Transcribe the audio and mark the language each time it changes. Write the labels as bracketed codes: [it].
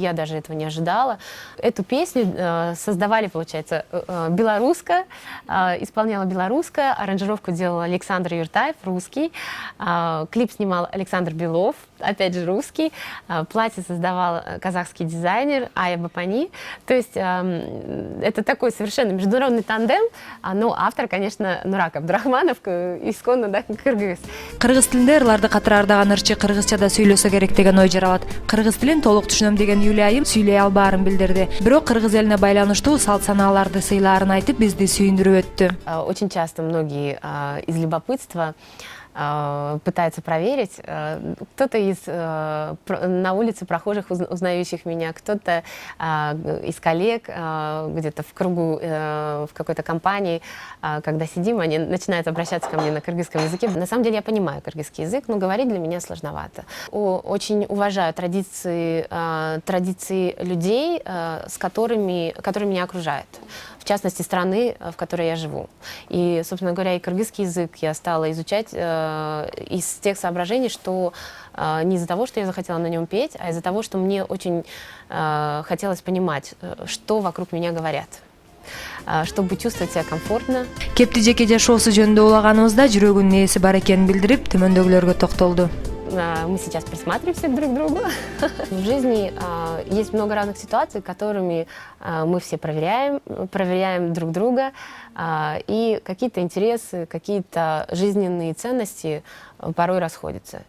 [ru] Я даже этого не ожидала. Эту песню создавали, получается, белоруска, исполняла белоруска, аранжировку делал Александр Юртаев, русский, клип снимал Александр Белов, опять же русский, платье создавал казахский дизайнер Ая Бапани. То есть это такой совершенно международный тандем, но автор, конечно, Нурак Абдрахманов, исконно да, кыргыз. [ky] Кыргыз тилинде ырларды катырардаган ырчы кыргызчада сүйлөсө керек деген ой жаралат. Кыргыз тилин толук түшүнөм деген Юлия Айым сүйлөй албаарын билдирди. Бирок кыргыз элине байланыштуу салт санааларды сыйлаарын айтып бизди сүйүндүрүп өттү. [ru] Очень часто многие из любопытства пытаются проверить. Кто-то на улице прохожих, узнающих меня, кто-то из коллег где-то в кругу, в какой-то компании, когда сидим, они начинают обращаться ко мне на кыргызском языке. На самом деле я понимаю кыргызский язык, но говорить для меня сложновато. Очень уважаю традиции людей, которые меня окружают. В частности, страны, в которой я живу. И, собственно говоря, и кыргызский язык я стала изучать из тех соображений, что не из-за того, что я захотела на нем петь, а из-за того, что мне очень хотелось понимать, что вокруг меня говорят, чтобы чувствовать себя комфортно. [ky] Кепти жеке жашоосу жөнүндө улаганыбызда жүрөгүнүн нээси бар экенин билдирип, төмөндөгүлөргө токтолду. [ru] Мы сейчас присматриваемся друг к другу. В жизни есть много разных ситуаций, которыми мы все проверяем друг друга, и какие-то интересы, какие-то жизненные ценности порой расходятся.